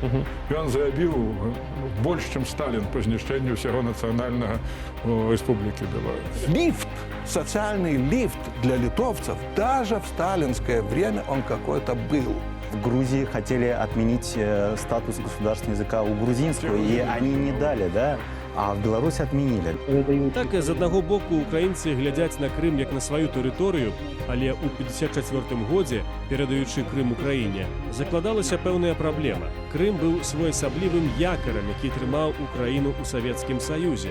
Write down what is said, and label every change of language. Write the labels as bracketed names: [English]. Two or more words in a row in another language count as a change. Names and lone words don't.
[Russian] Он зрабіў больше, чем Сталин по знішчэнню всего национального Республики Беларусь. Лифт, социальный лифт для литовцев, даже в сталинское время он какой-то был. В Грузии хотели отменить статус государственного языка у грузинского, и они не дали, да? А в Беларуси отменили. [Belarusian] Так, з аднаго боку, украінцы глядяць на Крым як на сваю тэрыторыю, але ў 54-м годзе, перадаючы Крым Украіне, закладалася пэўная праблема. Крым быў своеасаблівым якарам, які трымаў Украіну ў Савецкім Саюзе.